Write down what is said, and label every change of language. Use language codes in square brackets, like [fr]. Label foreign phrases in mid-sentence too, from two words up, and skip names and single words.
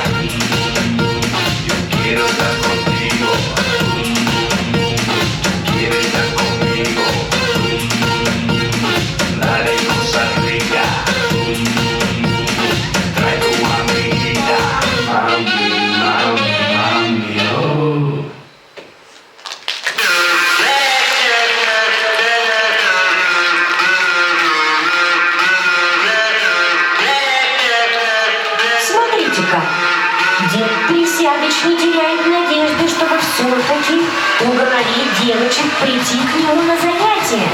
[es] Yo quiero estar contigo. Quieres estar conmigo. Dale cosa rica. Trae tu amiguita. Mami, oh. [ru] Смотрите-ка, дед Присягач не теряет надежды, чтобы все-таки уговорить девочек прийти к нему на занятия.